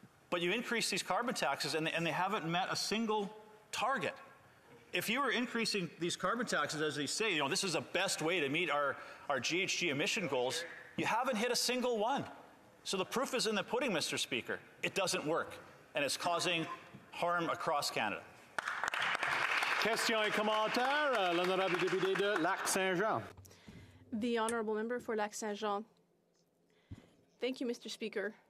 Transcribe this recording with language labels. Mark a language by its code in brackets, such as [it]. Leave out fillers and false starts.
[en] But you increase these carbon taxes and they haven't met a single target. If you were increasing these carbon taxes, as they say, this is the best way to meet our GHG emission goals, you haven't hit a single one. So the proof is in the pudding, Mr. Speaker. It doesn't work, and it's causing harm across Canada. [fr] Question et commentaire, l'honorable député de Lac-Saint-Jean. [en] The honourable member for Lac-Saint-Jean. Thank you, Mr. Speaker.